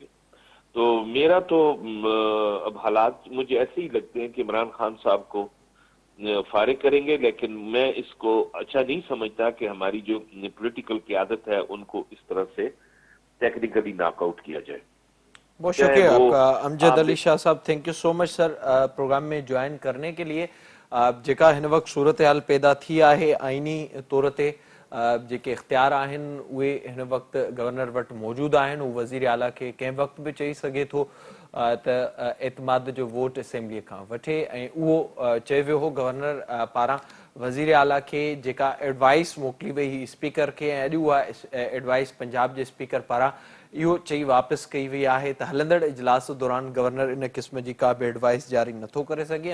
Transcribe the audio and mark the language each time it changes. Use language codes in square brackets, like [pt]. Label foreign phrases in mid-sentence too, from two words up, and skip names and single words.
[ur] تو میرا تو اب حالات مجھے ایسے ہی لگتے ہیں کہ عمران خان صاحب کو فارغ کریں گے، لیکن میں اس کو اچھا نہیں سمجھتا کہ ہماری جو پولیٹیکل قیادت ہے ان کو اس طرح سے [en] technically knock out [ur] کیا جائے. بہت شکریہ آپ کا امجد علی شاہ صاحب. [en] thank you so much sir [ur] پروگرام میں جوائن کرنے کے لیے. [sd] जेका हिन वक़्तु सूरत-हाल पैदा थी आहे आइनी तौर ते जेके इख्तियार आहिनि उहे हिन वक़्तु गवर्नर वटि मौजूदु आहिनि. उहो वज़ीर आला खे कंहिं वक़्तु बि चई सघे थो त एतमाद जो वोट असेंबलीअ खां वठे, ऐं उहो चयो वियो हो गवर्नर पारां वज़ीर आला खे जेका एडवाइस मोकिली वई हुई स्पीकर खे, ऐं अॼु उहा एडवाइस पंजाब जे स्पीकर पारां इहो चई वापसि कई वई आहे त हलंदड़ इजलास दौरान गवर्नर इन क़िस्म जी का बि एडवाइस जारी नथो करे सघे.